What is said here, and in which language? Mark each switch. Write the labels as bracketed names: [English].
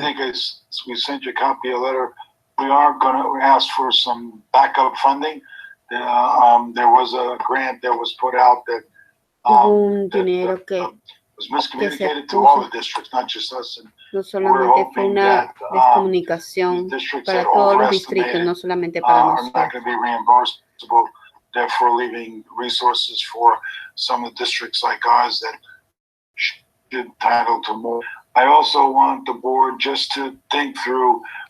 [English] think we sent you a copy of a letter. We are going to ask for some backup funding. There was a grant that was put out that [Spanish] dinero [English] was miscommunicated to all the districts, not just us. And [Spanish] no solamente fue una descomunicación para todos los distritos, no solamente para nosotros. [English] Are not going to be reimbursable, therefore leaving resources for some of the districts like ours that should be entitled to more. I also want the board just to think through.